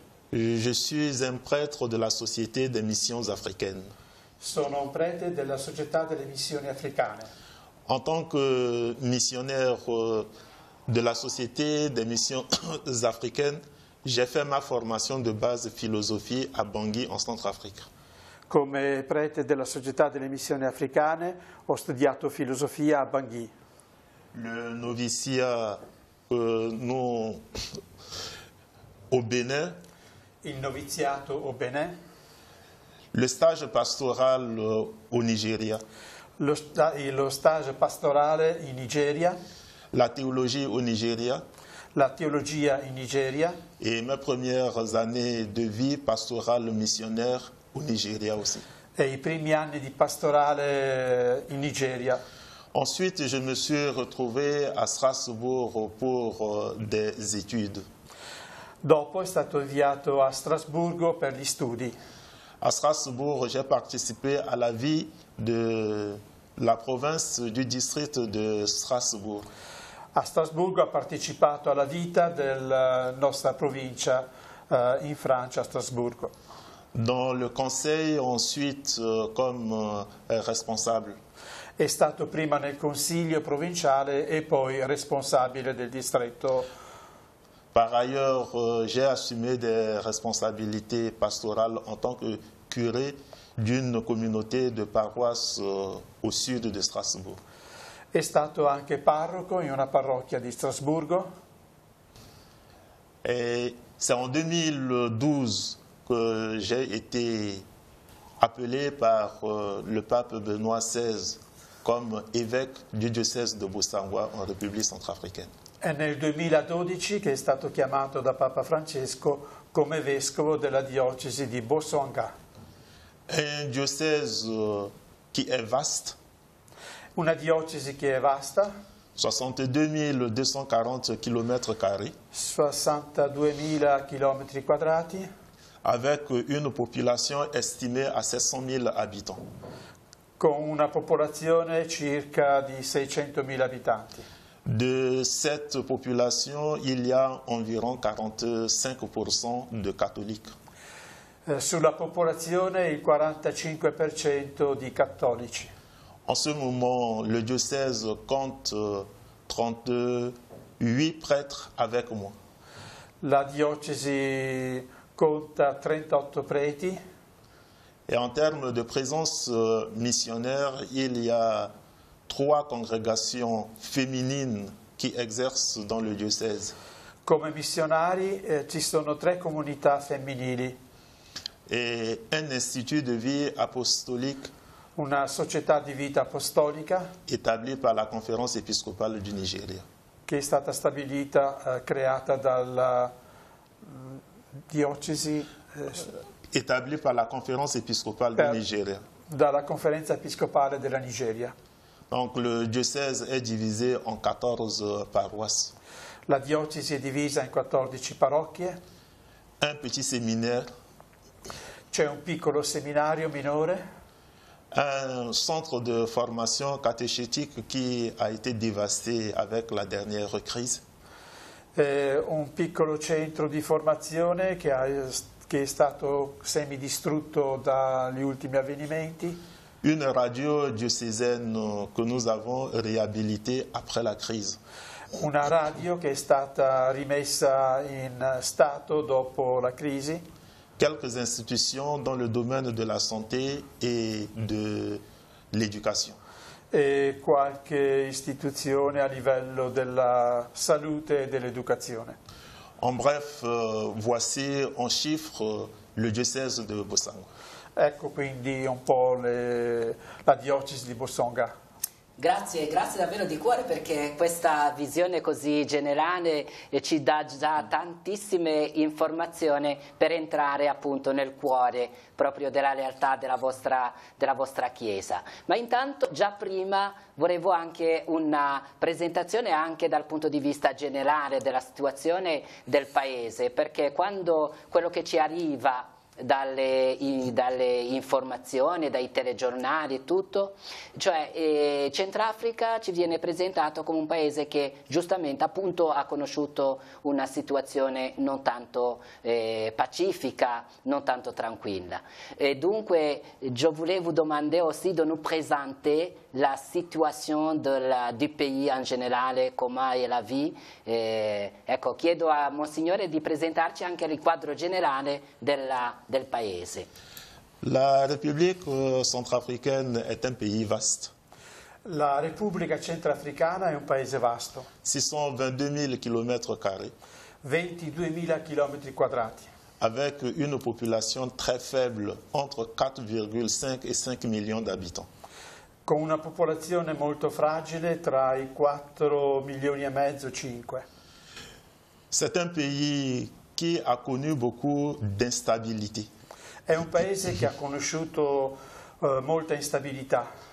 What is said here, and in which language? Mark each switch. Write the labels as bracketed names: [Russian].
[French] Je suis un prêtre de la Société des missions africaines. [Italian] Sono un prete della Società delle Missioni Africane. [French] En tant que missionnaire de la Société des missions africaines, j'ai fait ma formation de base philosophie à Bangui en Centrafrique. [Italian] Come prete della Società delle Missioni Africane ho studiato filosofia a Bangui. [French] Le noviciat au Bénin. [Italian] Il noviziato [French] au Bénin. Le stage pastoral au Nigeria. [Italian] Lo stage pastorale in Nigeria. [French] La théologie au Nigeria. [Italian] La teologia in Nigeria. [French] Et mes premières années de vie pastorale missionnaire au Nigeria aussi. [Italian] E i primi anni di pastorale in Nigeria. [French] Ensuite, je me suis retrouvé à Strasbourg pour des études. [Italian] Dopo è stato inviato a Strasburgo per gli studi. [French] À Strasbourg, j'ai participé à la vie de la province du district de Strasbourg. [Italian] A Strasburgo ha partecipato alla vita della nostra provincia in Francia, a Strasburgo. [French] Dans le conseil, ensuite comme responsable. [Italian] È stato prima nel consiglio provinciale e poi responsabile del distretto. [French] Par ailleurs, j'ai assumé des responsabilités pastorales en tant que curé d'une communauté de paroisse au sud de Strasbourg. [Italian] È stato anche parroco in una parrocchia di Strasburgo. [French] Et c'est en 2012 que j'ai été appelé par le pape Benoît XVI comme évêque du diocèse de Bosangwa en République centrafricaine. [Italian] È nel 2012 che è stato chiamato da Papa Francesco come vescovo della diocesi di Bosonga. [French] Un diocèse qui est vaste. [Italian] Una diocesi che è vasta. [French] 62 240 km². [Italian] 62.000 km². [French] Avec une population estimée à 700 000 habitants. [Italian] Con una popolazione circa di 600.000 abitanti. [French] De cette population, il y a environ 45% de catholiques. [Italian] Sulla popolazione il 45% di cattolici. [French] En ce moment, le diocèse compte 38 prêtres avec moi. [Italian] La diocesi conta 38 preti. [French] Et en termes de présence missionnaire, il y a 3 congrégations féminines qui exercent dans le diocèse. [Italian] Come missionari ci sono 3 comunità femminili, [French] Et un institut de vie apostolique [Italian] una società di vita apostolica [French] établi par la conférence épiscopale du Nigeria. [Italian] che è stata stabilita, creata dalla diocesi, [French] Établi par la conférence épiscopale du Nigeria. [Italian] dalla conferenza episcopale della Nigeria. [French] Donc le diocèse est divisé en 14 paroisses. [Italian] La diocesi è divisa in 14 parrocchie, [French] Un petit séminaire, [Italian] c'è un piccolo seminario minore, [French] un centre de formation catéchétique qui a été dévasté avec la dernière crise, [Italian] un piccolo centro di formazione che è stato semidistrutto dagli ultimi avvenimenti, [French] une radio diocésaine que nous avons réhabilitée après la crise, [Italian] una radio che è stata rimessa in stato dopo la crisi, [French] quelques institutions dans le domaine de la santé et de l'éducation. [Italian] e qualche istituzione a livello della salute e dell'educazione. [French] En bref, voici en chiffres le diocèse de Bossango. [Italian] Ecco quindi un po' la diocesi di Bosonga. Grazie, grazie davvero di cuore perché questa visione così generale ci dà già tantissime informazioni per entrare appunto nel cuore proprio della realtà della vostra Chiesa. Ma intanto già prima volevo anche una presentazione anche dal punto di vista generale della situazione del Paese, perché quando quello che ci arriva dalle informazioni, dai telegiornali e tutto, cioè Centrafrica ci viene presentato come un paese che giustamente appunto ha conosciuto una situazione non tanto pacifica, non tanto tranquilla. [French] Et donc, je voulais vous demander aussi de nous présenter la situation du pays en général, comment est la vie. [Italian] Ecco, chiedo a Monsignore di presentarci anche il quadro generale del paese. [French] La République centrafricaine est un pays vaste. [Italian] La Repubblica Centrafricana è un paese vasto, [French] 622 000 km², [Italian] 22.000 km², [French] avec une population très faible, entre 4,5 et 5 millions d'habitants. [Italian] con una popolazione molto fragile tra i 4 milioni e mezzo e 5. [French] C'est un pays qui a connu beaucoup d'instabilité, [Italian] È un paese che ha conosciuto molta instabilità,